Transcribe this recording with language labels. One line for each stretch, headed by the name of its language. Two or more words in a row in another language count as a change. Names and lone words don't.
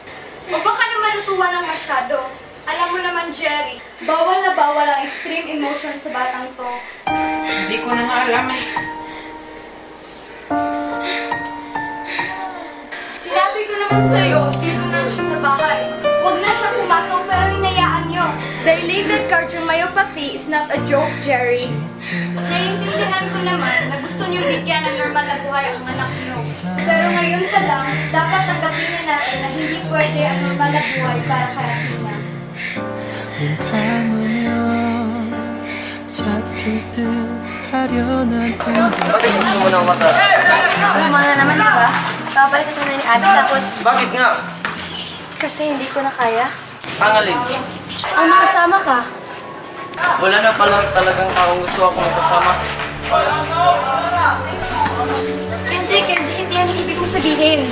Filipino: O baka naman natuwa ng masyado? Alam mo naman, Jerry, bawal na bawal ang
English: extreme emotion
Filipino: sa batang to. Hindi ko na nga alam eh. Sinabi ko naman sa'yo, dito na siya sa bahay. Huwag na siya pumasok pero hinayaan nyo.
English: Dilated cardiomyopathy is not a joke, Jerry.
Filipino: Naiintindihan ko naman na gusto nyo bigyan ng normal na buhay ang anak nyo. Pero ngayon pa lang, dapat tanggapin na natin na hindi pwede ang normal na buhay para kay Athena.
Korean: 눈 감으면 잡힐 듯 아련한
Filipino: Bakit gusto mo ng mata? Gusto mo na naman, di ba? Babalik ka na ni Abby tapos Bakit nga? kasi hindi ko na kaya. Ang alin? Ang makasama ka. Wala na pala talagang taong gusto akong makasama. Kenji, hindi yan ibig mo sabihin.